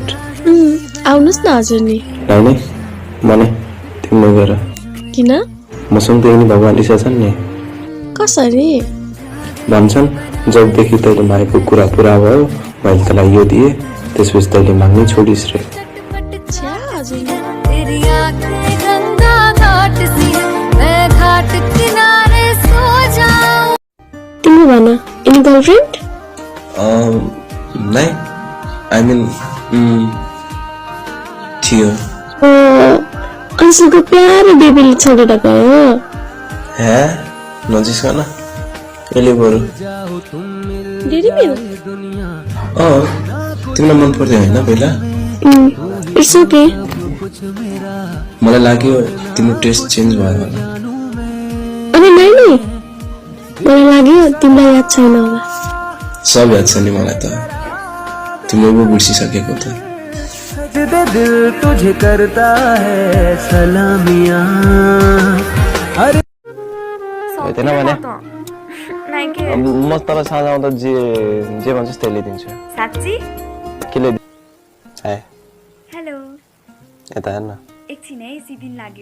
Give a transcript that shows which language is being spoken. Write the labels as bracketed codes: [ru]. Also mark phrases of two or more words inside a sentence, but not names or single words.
[ne] आउनुस् न हजुर नि हैन मने तिम्रो गएर किन मसँग त यिनी भगवान लिसा छन् नि कसरी भन्छन् जबदेखि तैँले मागेको कुरा पुरा भयो मैले तँलाई यो दिए त्यसपछि तैँले माग्नै छोडिस् रे छ्या हजुर [hi] तेरी आँखें गंगा घाट सी है [ne] गर्लफ्रेन्ड? नहीं [en] I mean [ne] थियो अंशुको प्यारो बेबीले छोडेर गयो। है नजिस्का न यसले बरु डेरी मिल? तिमीलाई मन पर्थ्यो होइन पहिला? [en] It's okay. [ne] मलाई लाग्यो तिम्रो टेस्ट चेन्ज भयो होला। अनि नानी मलाई लाग्यो तिमीलाई याद छैन होला। सब याद छ नि मलाई त, तिम्रो पो बिर्सिसकेको त। [hi] दिल तुझे करता है सलामियां। [ne] होइन भने नाइके म तल साँझ आउँदा जे भन्छस् त्यही ल्याइदिन्छु। साच्ची? के ल्याइदिनु? ए हेलो यता हेर्न, एकछिन है सिदिन लाग्यो।